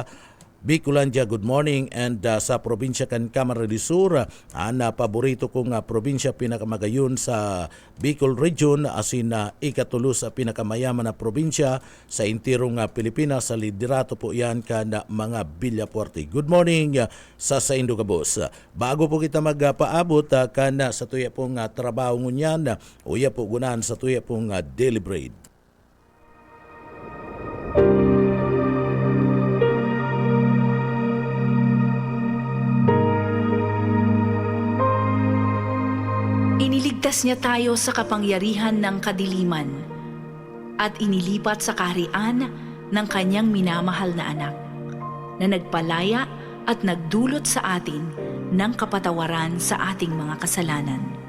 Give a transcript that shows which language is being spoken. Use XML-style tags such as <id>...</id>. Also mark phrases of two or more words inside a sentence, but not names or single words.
<en>Bicolandia, good morning.</en> <bik>And sa probinsya kan Camarines Sur, paborito kong probinsya pinakamagayon sa Bicol Region, asin ikatulo sa pinakamayaman na probinsya sa intirong Pilipinas. Sa liderato po yan kan mga Villapuerte.</bik> <en>Good morning</en> <bik>sa Indo Gabos. Bago po kita magpaabot kan sa tuya pong trabaho ngunyan, uya po gunan sa tuya pong</bik> <en>daily bread.</en> <tl>Iniligtas niya tayo sa kapangyarihan ng kadiliman at inilipat sa kaharian ng kanyang minamahal na anak na nagpalaya at nagdulot sa atin ng kapatawaran sa ating mga kasalanan.</tl>